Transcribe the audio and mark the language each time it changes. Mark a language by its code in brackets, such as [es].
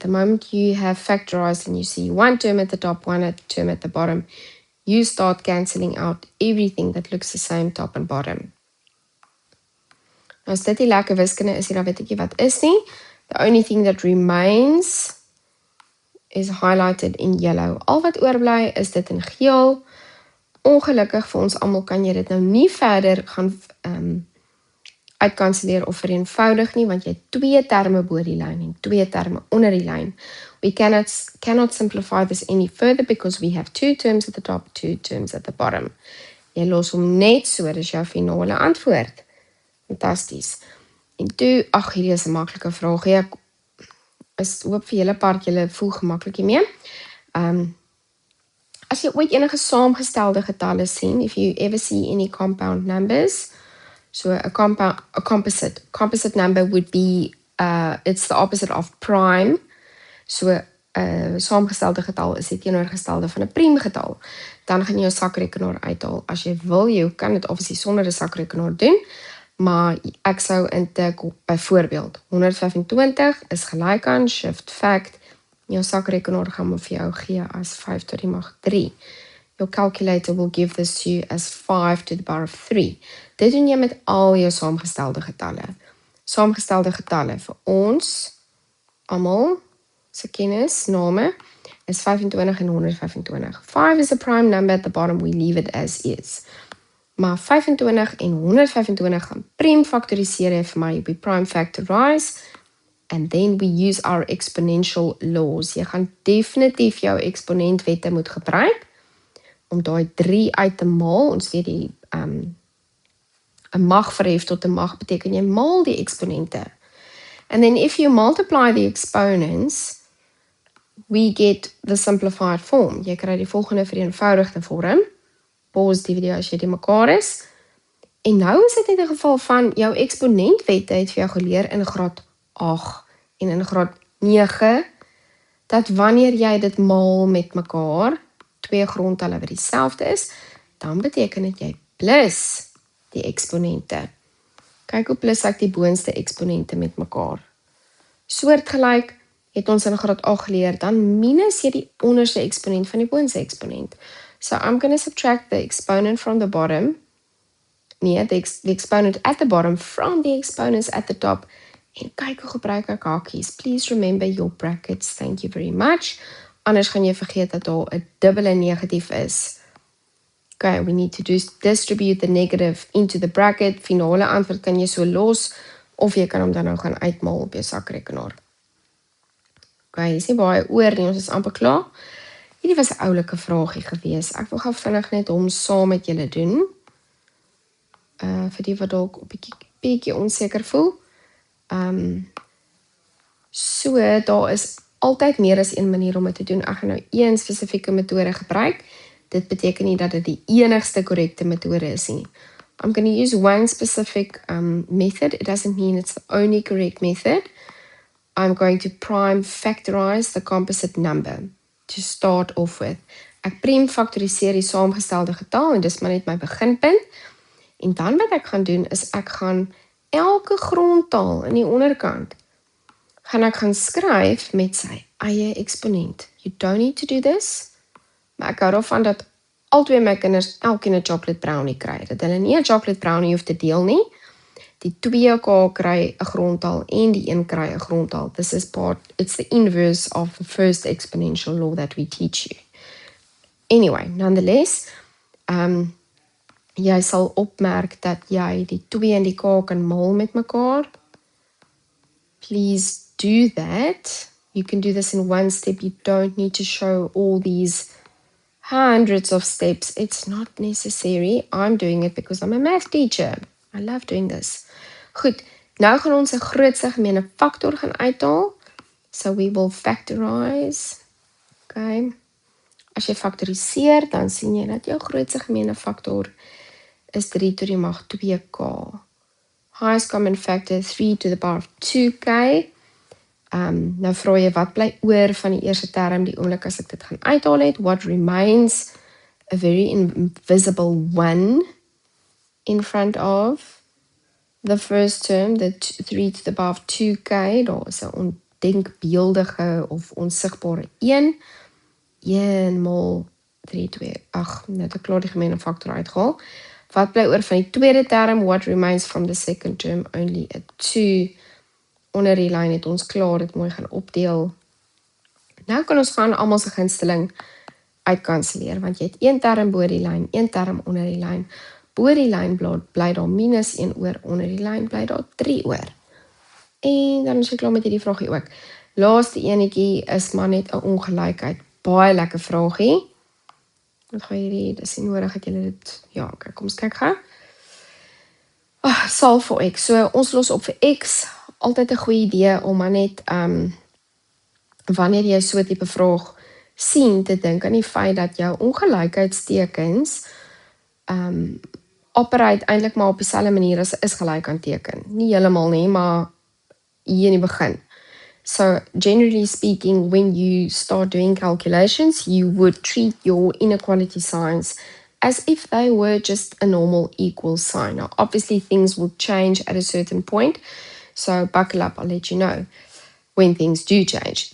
[en] The moment you have factorized and you see one term at the top, one term at the bottom, you start cancelling out everything that looks the same top and bottom. [af] Nou as dit die lekker wiskunde is, dan weet ek nie wat is nie. [en] The only thing that remains is highlighted in yellow. [af] Al wat oorbly is dit in geel. Ongelukkig vir ons almal kan jy dit nou nie verder gaan uitkanselleer of vereenvoudig nie, want jy het 2 terme bo die lyn en 2 terme onder die lyn. [en] We cannot simplify this any further because we have 2 terms at the top, 2 terms at the bottom. [af] Jy los hom net so, dis jou finale antwoord. Fantasties. En toe, ag, hierdie is 'n maklike vraag. Ek hoop vir julle part julle voel gemaklik hiermee. As jy ooit enige saamgestelde getalle sien, [en] if you ever see any compound numbers, so a composite number would be, it's the opposite of prime. [af] So saamgestelde getal is die teenoorgestelde van 'n priemgetal. Dan gaan jy jou sakrekenaar uithaal. As jy wil, jy kan dit obviously sonder 'n sakrekenaar doen, maar ek sou intik byvoorbeeld 125 is gelyk aan shift fact. Jou sakrekenaar gaan hom vir jou gee as 5 tot die mag 3. [en] Your calculator will give this to you as 5 to the power of 3. [af] Dit doen jy met al jou saamgestelde getalle. Saamgestelde getalle vir ons almal se kennis, name, is 25 en 125. [en] 5 is a prime number at the bottom, we leave it as is. [af] Maar 25 en 125 gaan prime factoriseer vir my, [en] we prime factorize, and then we use our exponential laws. [af] Jy gaan definitief jou eksponentwette moet gebruik, om daai 3 uit te maal. Ons weet die, 'n mag verhef tot 'n mag beteken jy maal die eksponente. [en] And then if you multiply the exponents, we get the simplified form. [af] Jy kry die volgende vereenvoudigde vorm. pause die video as jy die mekaar is. En nou is dit net 'n geval van jou eksponentwette het vir jou geleer in graad 8 en in graad 9, dat wanneer jy dit maal met mekaar, twee grondtalle wat dieselfde is, dan beteken dit jy plus die eksponente. Kyk hoe plus ek die boonste eksponente met mekaar. Soortgelyk het ons in graad 8 geleer, dan minus jy die onderste eksponent van die boonste eksponent. [en] So I'm going to subtract the exponent from the bottom, the exponent at the bottom from the exponents at the top. [af] En kyk hoe gebruik ek hakies. [en] Please remember your brackets. Thank you very much. [af] Anders gaan jy vergeet dat daar 'n dubbele negatief is. [en] Okay, we need to distribute the negative into the bracket. [af] Finale antwoord kan jy so los, of jy kan hom dan nou gaan uitmaal op jou sakrekenaar. Okay, is nie baie oor nie, ons is amper klaar. Hierdie was 'n oulike vraagie gewees. Ek wil gou vinnig net hom saam met julle doen. Vir die wat dalk 'n bietjie onseker voel. So, daar is altyd meer as een manier om dit te doen. Ek gaan nou een spesifieke metode gebruik. Dit beteken nie dat dit die enigste korrekte metode is nie. [en] I'm going to use one specific method. It doesn't mean it's the only correct method. I'm going to prime factorize the composite number to start off with. [af] Ek prime faktoriseer die saamgestelde getal en dis maar net my beginpunt. En dan wat ek gaan doen is ek gaan elke grondtaal in die onderkant gaan ek gaan skryf met sy eie eksponent. [en] You don't need to do this. [af] Maar ek hou daarvan dat albei my kinders elkeen 'n chocolate brownie kry. Dat hulle nie 'n chocolate brownie hoef te deel nie. Die 2k kry 'n grondtaal en die 1 kry 'n grondtaal. [en] It's the inverse of the first exponential law that we teach you. Anyway, nonetheless, [af] jy sal opmerk dat jy die 2 en die k kan maal met mekaar. [en] Please do that. You can do this in one step. You don't need to show all these hundreds of steps. It's not necessary. I'm doing it because I'm a math teacher. I love doing this. [af] Goed, nou gaan ons 'n grootste gemeene faktor gaan uithaal. [en] So we will factorize. Okay. [af] As jy faktoriseer, dan sien jy dat jou grootste gemeene faktor is 3 to die mag 2k. [en] Highest common factor 3 to the power of 2k. [af] Nou vra jy wat bly oor van die eerste term die oomblik as ek dit gaan uithaal het. [en] What remains? A very invisible 1 in front of the first term, the 3 to the power of 2k. [af] Daar is 'n ondenkbeeldige of onsigbare 1. 1 maal 3, 2, net ek klaar die gemeene faktor uitgehaal. Wat bly oor van die tweede term? [en] What remains from the second term? Only a 2. [af] Onder die lyn het ons klaar dit mooi gaan opdeel. Nou kan ons gaan almal se gunsteling uitkanselleer, want jy het 1 term bo die lyn, 1 term onder die lyn. Bo die lyn bly daar minus 1 oor, onder die lyn bly daar 3 oor. En dan is ek klaar met hierdie vraagie ook. Laaste enetjie is maar net 'n ongelykheid. Baie lekker vraagie. Wat gaan hierdie, dis nie nodig dat julle dit, ja, okay, kom ons kyk gou. Sal vir x. So ons los op vir x. Altyd 'n goeie idee om maar net wanneer jy so 'n tipe vraag sien, te dink aan die feit dat jou ongelykheidstekens operate eintlik maar op dieselfde manier as 'n is gelyk aan teken. Nie heeltemal nie, maar hier in die begin. [en] So generally speaking, when you start doing calculations, you would treat your inequality signs as if they were just a normal equal sign. Now, obviously things will change at a certain point. So buckle up, I'll let you know when things do change.